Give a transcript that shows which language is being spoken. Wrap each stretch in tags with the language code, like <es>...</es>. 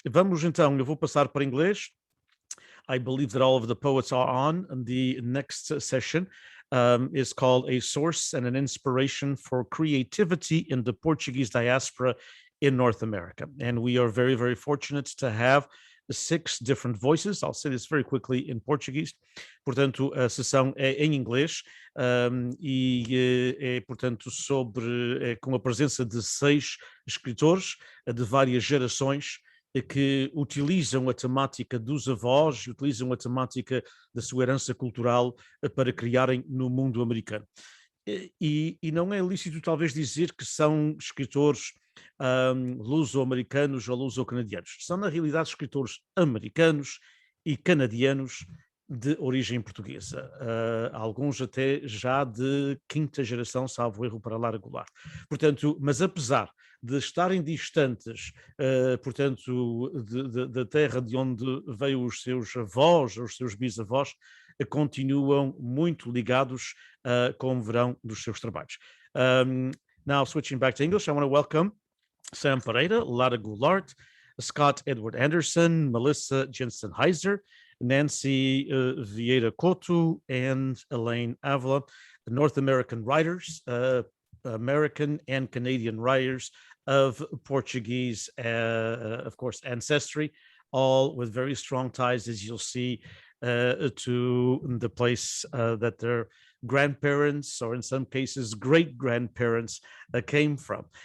<pt>Vamos então, eu vou passar para inglês.</pt> <en>I believe that all of the poets are on, and the next session is called A Source and an Inspiration for Creativity in the Portuguese Diaspora in North America. And we are very, very fortunate to have 6 different voices. I'll say this very quickly in Portuguese.</en> <pt>Portanto, a sessão é em inglês, e é, portanto, com a presença de 6 escritores de várias gerações que utilizam a temática dos avós, utilizam a temática da sua herança cultural para criarem no mundo americano. E não é lícito talvez dizer que são escritores luso-americanos ou luso-canadianos. São, na realidade, escritores americanos e canadianos de origem portuguesa, alguns até já de 5ª geração, salvo erro, para Lara Goulart. Portanto, mas apesar de estarem distantes, portanto, da terra de onde veio os seus avós, os seus bisavós, continuam muito ligados, como verão, dos seus trabalhos.</pt> <en>Now, switching back to English, I want to welcome Sam Pereira, Lara Goulart, Scott Edward Anderson, Melissa Jensen Heiser, Nancy Vieira Couto, and Elaine Avila, the North American writers, American and Canadian writers of Portuguese, of course, ancestry, all with very strong ties, as you'll see, to the place that their grandparents, or in some cases great-grandparents, came from.</en>